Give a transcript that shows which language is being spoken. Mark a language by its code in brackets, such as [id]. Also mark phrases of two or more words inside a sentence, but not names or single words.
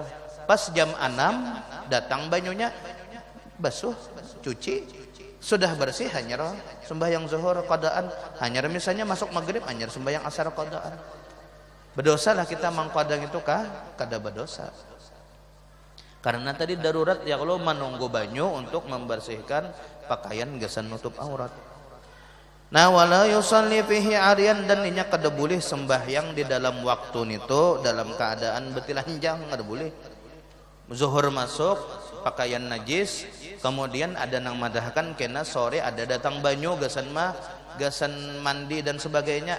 [bjn] Pas jam 6 datang banyunya basuh, cuci, sudah bersih hanya sembahyang zuhur qadaan. Hanya misalnya masuk maghrib hanya sembahyang asar qadaan. Berdosa lah kita mangkodang itu kada berdosa. Karena tadi darurat ya kalau menunggu banyu untuk membersihkan pakaian gesan nutup aurat. Nah [ar] ولا يصلي فيه عريان, [bjn] dan inya kada boleh sembahyang di dalam waktu nito dalam keadaan betilanjang, kada boleh. Zuhur masuk pakaian najis, kemudian ada nang madahkan kena sore ada datang banyu gasan mandi dan sebagainya.